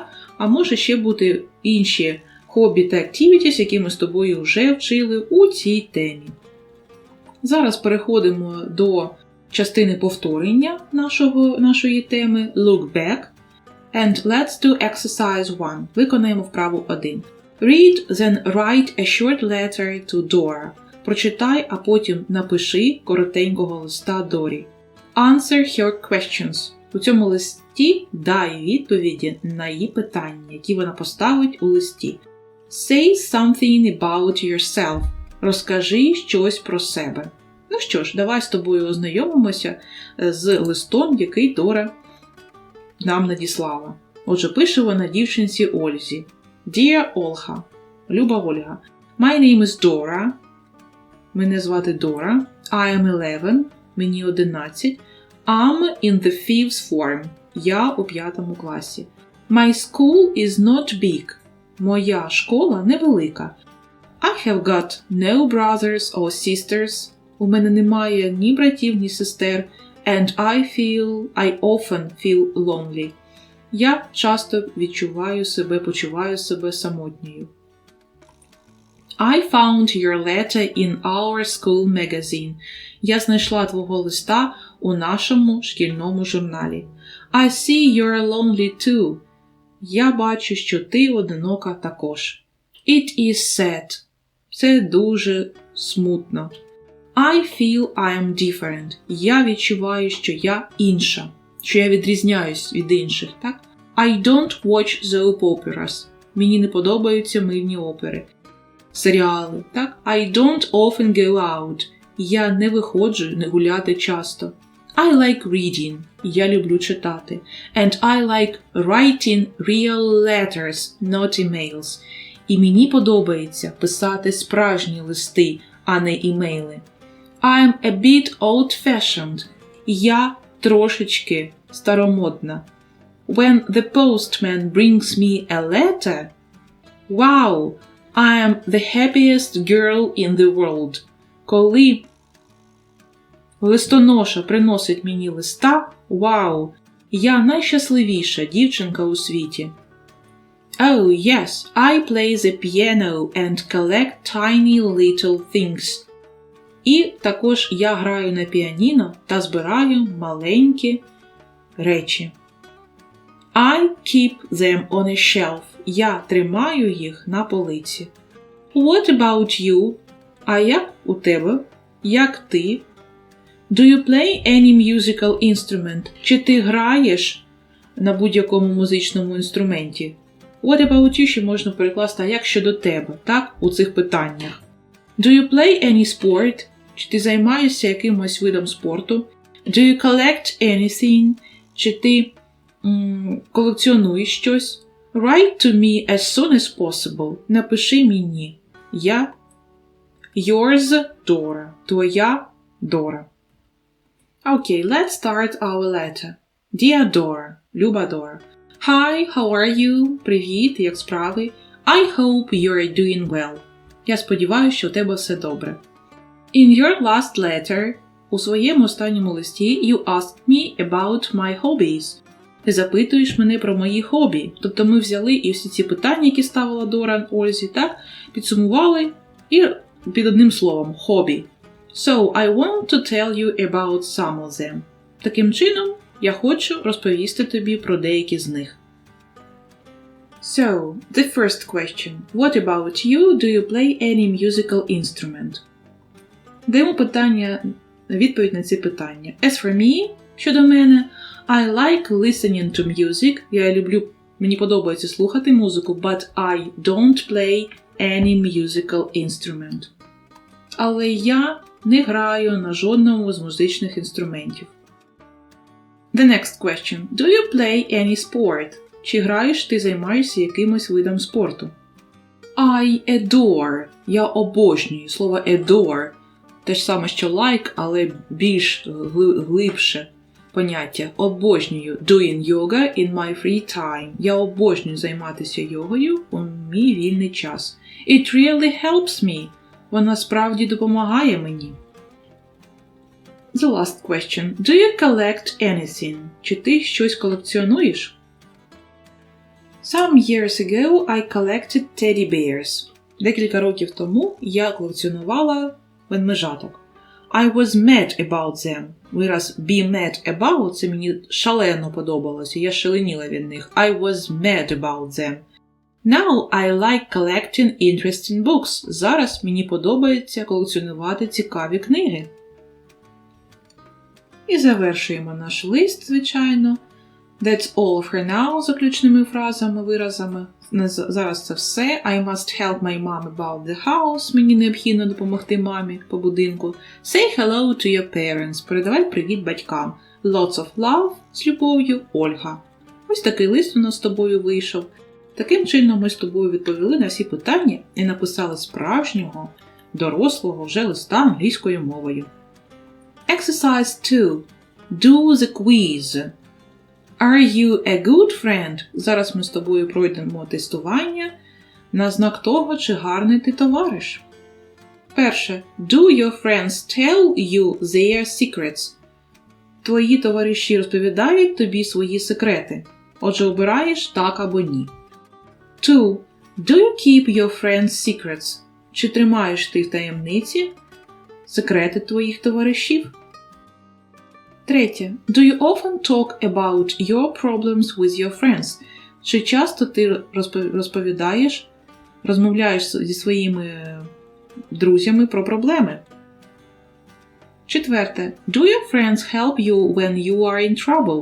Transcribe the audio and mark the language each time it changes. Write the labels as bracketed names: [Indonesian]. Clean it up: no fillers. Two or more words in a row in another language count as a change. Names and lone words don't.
[Ukrainian] А може ще бути інші хобі та activities, які ми з тобою вже вчили у цій темі. Зараз переходимо до частини повторення нашої теми [English] Look back. And let's do exercise 1. [Ukrainian] Виконаємо вправу 1. [English] Read, then write a short letter to Dora. [Ukrainian] Прочитай, а потім напиши коротенького листа Дорі. [English] Answer her questions. [Ukrainian] У цьому листі дай відповіді на її питання, які вона поставить у листі. [English] Say something about yourself. [Ukrainian] Розкажи щось про себе. Ну що ж, давай з тобою ознайомимося з листом, який Дора нам надіслала. Отже, пише вона дівчинці Ользі. [English] Dear Olga. [Ukrainian] Люба Ольга. [English] My name is Dora. [Ukrainian] Мене звати Дора. [English] I am 11. Мені 11. I'm in the fifth form. [Ukrainian] Я у 5 класі. [English] My school is not big. [Ukrainian] Моя школа невелика. [English] I have got no brothers or sisters. [Ukrainian] У мене немає ні братів, ні сестер. [English] And I often feel lonely. [Ukrainian] Я часто почуваю себе самотньою. [English] I found your letter in our school magazine. [Ukrainian] Я знайшла твого листа у нашому шкільному журналі. [English] I see you're lonely too. [Ukrainian] Я бачу, що ти одинока також. [English] It is sad. [Ukrainian] Це дуже смутно. [English] I feel I am different. [Ukrainian] Я відчуваю, що я інша. Що я відрізняюсь від інших, так? [English] I don't watch soap operas. [Ukrainian] Мені не подобаються мильні опери. Серіали, так? [English] I don't often go out. [Ukrainian] Я не виходжу не гуляти часто. [English] I like reading. [Ukrainian] Я люблю читати. [English] And I like writing real letters, not emails. [Ukrainian] І мені подобається писати справжні листи, а не імейли. [English] I'm a bit old-fashioned. [Ukrainian] Я трошечки старомодна. [English] When the postman brings me a letter, wow, I am the happiest girl in the world. [Ukrainian] Коли листоноша приносить мені листа, вау, я найщасливіша дівчинка у світі. [English] Oh, yes, I play the piano and collect tiny little things. [Ukrainian] І також я граю на піаніно та збираю маленькі речі. [English] I keep them on a shelf. [Ukrainian] Я тримаю їх на полиці. [English] What about you? [Ukrainian] А як у тебе? Як ти? [English] Do you play any musical instrument? [Ukrainian] Чи ти граєш на будь-якому музичному інструменті? [English] What about you [Ukrainian] ще можна перекласти, а як щодо тебе, так, у цих питаннях. [English] Do you play any sport? [Ukrainian] Чи ти займаєшся якимось видом спорту? [English] Do you collect anything? [Ukrainian] Чи ти колекціонуєш щось? [English] Write to me as soon as possible. [Ukrainian] Напиши мені. Я Yours, Dora. Твоя Дора. [English] Okay, let's start our letter. Dear Dora. [Ukrainian] Люба Дора. [English] Hi, how are you? [Ukrainian] Привіт, як справи? [English] I hope you're doing well. [Ukrainian] Я сподіваюся, що у тебе все добре. [English] In your last letter, [Ukrainian] у своєму останньому листі, [English] you asked me about my hobbies. [Ukrainian] Ти запитуєш мене про мої хобі. Тобто ми взяли і всі ці питання, які ставила Дора Ользі, так, підсумували і під одним словом – хобі. [English] So, I want to tell you about some of them. [Ukrainian] Таким чином, я хочу розповісти тобі про деякі з них. [English] So, the first question. What about you? Do you play any musical instrument? [Ukrainian] Даємо відповідь на ці питання. [English] As for me, [Ukrainian] щодо мене, [English] I like listening to music. [Ukrainian] Мені подобається слухати музику, [English] but I don't play any musical instrument. [Ukrainian] Але я не граю на жодному з музичних інструментів. [English] The next question. Do you play any sport? [Ukrainian] Чи граєш, ти займаєшся якимось видом спорту? [English] I adore. [Ukrainian] Я обожнюю. Слово adore. Те ж саме, що like, але більш глибше поняття. Обожнюю. [English] Doing yoga in my free time. [Ukrainian] Я обожнюю займатися йогою у мій вільний час. [English] It really helps me. [Ukrainian] Вона справді допомагає мені. [English] The last question. Do you collect anything? [Ukrainian] Чи ти щось колекціонуєш? [English] Some years ago I collected teddy bears. [Ukrainian] Декілька років тому я колекціонувала ведмежаток. [English] I was mad about them. Вираз be mad about – [Ukrainian] це мені шалено подобалося. Я шаленіла від них. [English] I was mad about them. Now I like collecting interesting books. [Ukrainian] Зараз мені подобається колекціонувати цікаві книги. І завершуємо наш лист, звичайно. [English] That's all for now, [Ukrainian] заключними фразами, виразами. Зараз це все. [English] I must help my mom about the house. [Ukrainian] Мені необхідно допомогти мамі по будинку. [English] Say hello to your parents. [Ukrainian] Передавай привіт батькам. [English] Lots of love. [Ukrainian] З любов'ю, Ольга. Ось такий лист у нас з тобою вийшов. Таким чином ми з тобою відповіли на всі питання і написали справжнього, дорослого вже листа англійською мовою. [English] Exercise 2. Do the quiz. Are you a good friend? [Ukrainian] Зараз ми з тобою пройдемо тестування на знак того, чи гарний ти товариш. Перше. [English] Do your friends tell you their secrets? [Ukrainian] Твої товариші розповідають тобі свої секрети. Отже, обираєш так або ні. 2. [English] Do you keep your friends' secrets? [Ukrainian] Чи тримаєш ти в таємниці секрети твоїх товаришів? 3. [English] Do you often talk about your problems with your friends? [Ukrainian] Чи часто ти розмовляєш зі своїми друзями про проблеми? 4. [English] Do your friends help you when you are in trouble?